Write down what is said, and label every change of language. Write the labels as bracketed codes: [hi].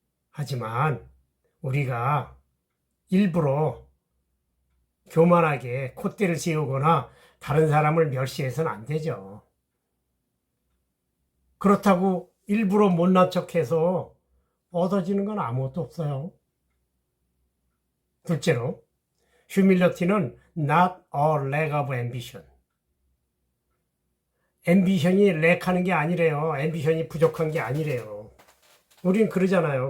[ko] 하지만 우리가 일부러 교만하게 콧대를 세우거나 다른 사람을 멸시해서는 안 되죠. 그렇다고 일부러 못난 척해서 얻어지는 건 아무것도 없어요. 둘째로, [en] humility는 not a lack of ambition. [ko] 앰비션이 렉하는 게 아니래요. 앰비션이 부족한 게 아니래요. 우린 그러잖아요.